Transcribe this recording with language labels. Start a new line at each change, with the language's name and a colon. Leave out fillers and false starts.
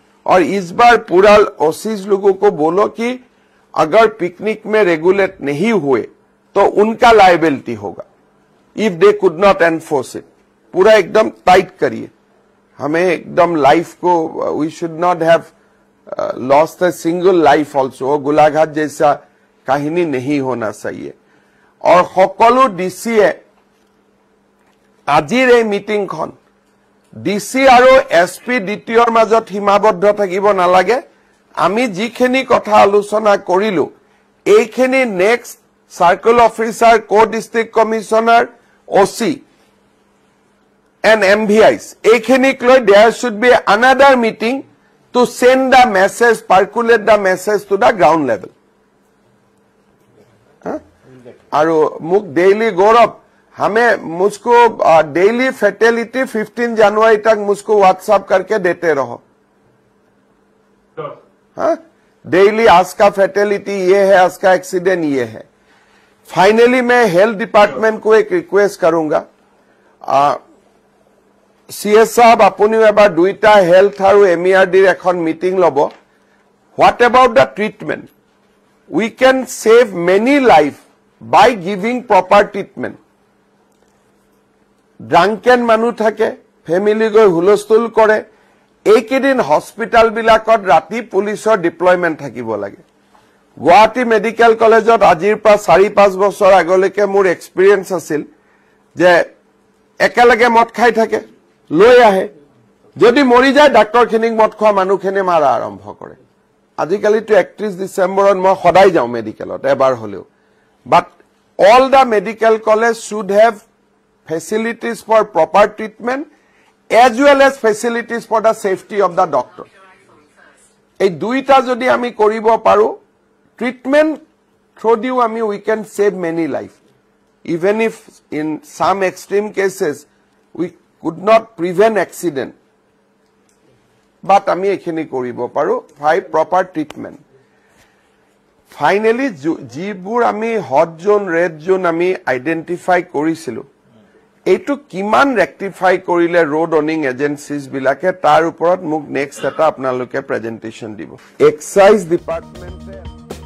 Hindi: और इस बार पूरा ओसीज लोगों को बोलो कि अगर पिकनिक में रेगुलेट नहीं हुए तो उनका लायबिलिटी होगा
English: If they could not enforce it.
Hindi: पूरा एकदम टाइट करिए। हमें एकदम लाइफ को,
English: We should not have lost a single life also.
Hindi: Golaghat जैसा कहानी नहीं होना चाहिए। और सकलो डीसीए
Assamese: আজিৰ এই মিটিংখন ডিসি আৰু এসপি দ্বিতীয়ৰ মাজত সীমাবদ্ধ থাকিব নালাগে। আমি যিখিনি কথা আলোচনা কৰিলো এইখিনি next circle officer, co district commissioner, OC and MVIs এইখিনিক লৈ
English: there should be another meeting to send the message, percolate the message to the ground level.
Hindi: और मुझ डेली गौरव हमें मुझको डेली फैटेलिटी 15 जनवरी तक मुझको व्हाट्सएप करके देते रहो। हाँ, डेली आज का फैटेलिटी ये है, आज का एक्सीडेंट ये है। फाइनली मैं हेल्थ डिपार्टमेंट को एक रिक्वेस्ट करूंगा, सीएस साहब
Assamese: আপুনিও এবাৰ দুইটা হেলথ আৰু এমইআৰডিৰ এখন মিটিং লব।
English: What about the treatment? We can save many life by giving proper treatment.
Assamese: Drunken মানুহ থাকে, ফেমিলি গৈ হুলস্থুল কৰে। এইকেইদিন হস্পিটাল বিলাকত ৰাতি পুলিচৰ ডিপ্লয়মেন্ট থাকিব লাগে। গুৱাহাটী মেডিকেল কলেজত আজিৰ পৰা 4-5 বছৰ আগলৈকে মোৰ এক্সপিৰিয়েন্স আছিল যে একেলগে মদ খাই থাকে, লৈ আহে, যদি মৰি যায় ডাক্তৰখিনিক মদ খোৱা মানুহখিনি মাৰা আৰম্ভ কৰে। আজিকালিতো 31 ডিচেম্বৰত মই সদায় যাওঁ মেডিকেলত এবাৰ হলেও।
English: But all the medical colleges should have facilities for proper treatment as well as facilities for the safety of the doctor.
Assamese: এই দুইটা যদি আমি কৰিব পাৰো, treatment through দিও আমি
English: we can save many life. Even if in some extreme cases we could not prevent accident.
Assamese: But আমি এখিনি কৰিব পাৰো
English: by proper treatment.
Assamese: ফাইনেলি যিবোৰ আমি হট জোন, ৰেড জোন আমি আইডেন্টিফাই কৰিছিলো, এইটো কিমান ৰেক্টিফাই কৰিলে ৰোড অনিং এজেন্সিজ বিলাকে, তাৰ ওপৰত মোক নেক্সট এটা আপোনালোকে প্ৰেজেন্টেশন দিব। এক্সাইজ ডিপাৰ্টমেন্টে